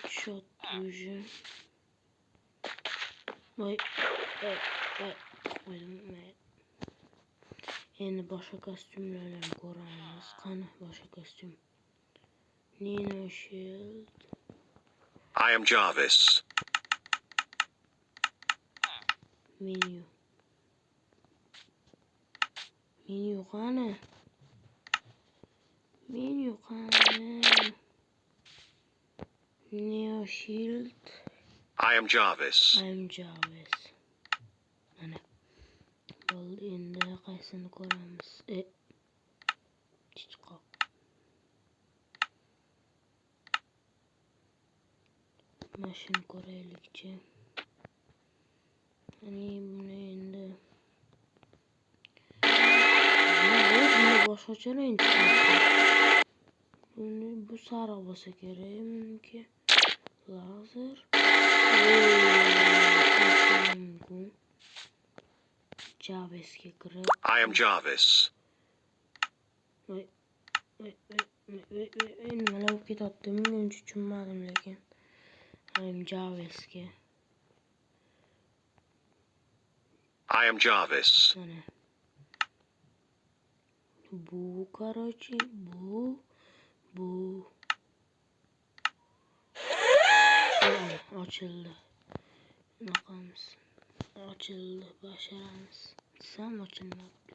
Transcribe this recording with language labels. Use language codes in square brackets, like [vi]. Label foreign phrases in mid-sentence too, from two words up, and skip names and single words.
[uz] otdi уже. Voy. Qo'ydim. Endi boshqa kostyumlarni ko'ramiz. Qani boshqa kostyum? Nino Shield. [en] I am Jarvis. [uz] Menu qani? Menu qani? Neo Shield. [en] I am Jarvis. I'm Jarvis. [uz] Mana. Bo'ldi, endi qaysini ko'ramiz? Chiqoq. Mashina ko'raylikchi. Buni endi boshqacha rang chiqadi. Bu sariq bo'lsa kerak meniki. Lazer. Jarvisga kirib. [en] I am Jarvis. [uz] Voy. Nimalar bo'lib ketyapti? Men uncha tushunmadim lekin. [en] I'm Jarvisga. I am Jarvis. [uz] Mana. Bu короче, bu. Ochildi. Bunaqamiz. Ochildi, başaramiz. Sam ochilmabdi.